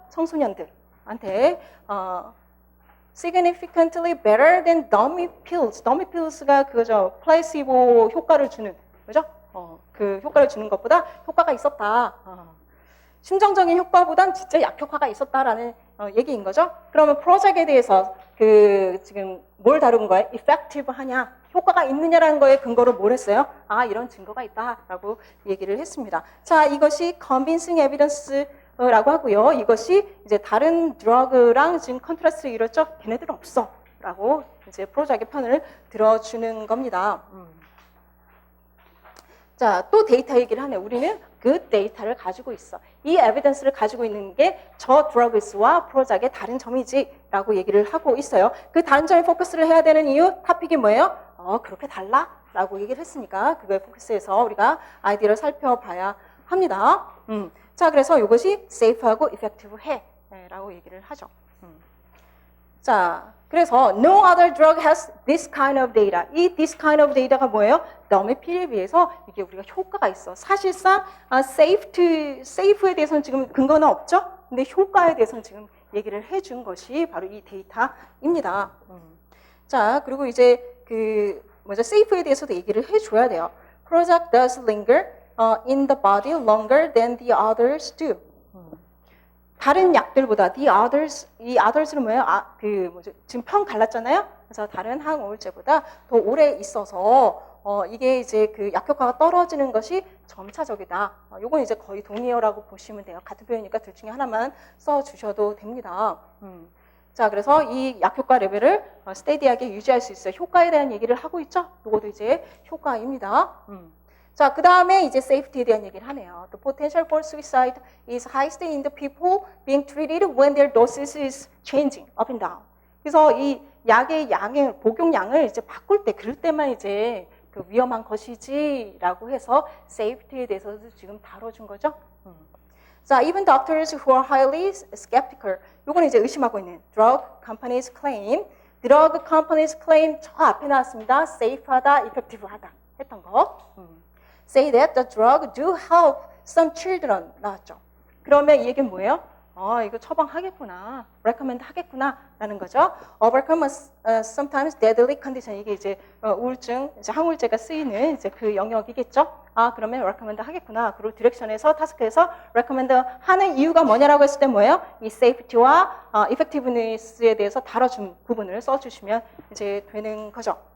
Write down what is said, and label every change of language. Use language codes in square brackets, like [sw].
[ko] 청소년들한테 [en] significantly better than dummy pills. [ko] dummy pills가 그거죠. 플레이시보 효과를 주는, 그죠? 그 효과를 주는 것보다 효과가 있었다. 심정적인 효과보단 진짜 약효과가 있었다라는 얘기인 거죠. 그러면 프로젝트에 대해서 지금 뭘 다룬 거예요? effective 하냐? 효과가 있느냐라는 거에 근거로 뭘 했어요? 이런 증거가 있다라고 얘기를 했습니다. 자, 이것이 convincing evidence라고 하고요. 이것이 이제 다른 드러그랑 지금 컨트라스트를 이뤘죠? 걔네들은 없어. 라고 이제 프로젝트의 편을 들어주는 겁니다. 자, 또 데이터 얘기를 하네. 우리는 그 데이터를 가지고 있어. 이 에비던스를 가지고 있는 게 저 드러그스와 프로작의 다른 점이지라고 얘기를 하고 있어요. 그 다른 점에 포커스를 해야 되는 이유, 토픽이 뭐예요? 그렇게 달라? 라고 얘기를 했으니까 그거에 포커스해서 우리가 아이디어를 살펴봐야 합니다. 자, 그래서 이것이 safe하고 effective해 라고 얘기를 하죠. [en] 자, 그래서 no other drug has this kind of data. [ko] 이 this kind of data가 뭐예요? dummy pill에 비해서 이게 우리가 효과가 있어. 사실상 safe에 대해서는 지금 근거는 없죠? 근데 효과에 대해서는 지금 얘기를 해준 것이 바로 이 데이터입니다. 자, 그리고 이제 safe에 대해서도 얘기를 해줘야 돼요. [en] Prozac does linger in the body longer than the others do. [ko] 다른 약들보다 the others, 이 others는 뭐예요? 지금 편 갈랐잖아요. 그래서 다른 항우울제보다 더 오래 있어서 이게 이제 그 약효과가 떨어지는 것이 점차적이다. 요건 이제 거의 동의어라고 보시면 돼요. 같은 표현이니까 둘 중에 하나만 써주셔도 됩니다. 자, 그래서 이 약효과 레벨을 스테디하게 유지할 수 있어요. 효과에 대한 얘기를 하고 있죠. 요것도 이제 효과입니다. 자, 그 다음에 이제 safety에 대한 얘기를 하네요. [en] The potential for suicide is highest in the people being treated when their doses is changing up and down. [ko] 그래서 이 약의 복용량을 이제 바꿀 때, 그럴 때만 이제 그 위험한 것이지라고 해서 safety에 대해서도 지금 다뤄준 거죠. [en] 자, even doctors who are highly skeptical. [ko] 요거는 이제 의심하고 있는 drug companies claim. drug companies claim 저 앞에 나왔습니다. safe하다, effective하다 했던 거. [en] Say that the drug do help some children [ko] 나왔죠. 그러면 이 얘기는 뭐예요? 이거 처방하겠구나, recommend 하겠구나 라는 거죠. [en] Overcome sometimes deadly condition. [ko] 이게 이제 우울증, 이제 항우울제가 쓰이는 이제 그 영역이겠죠. 그러면 recommend 하겠구나. 그리고 디렉션에서 타스크에서 recommend 하는 이유가 뭐냐라고 했을 때 뭐예요? 이 safety와 effectiveness에 대해서 다뤄준 부분을 써주시면 이제 되는 거죠.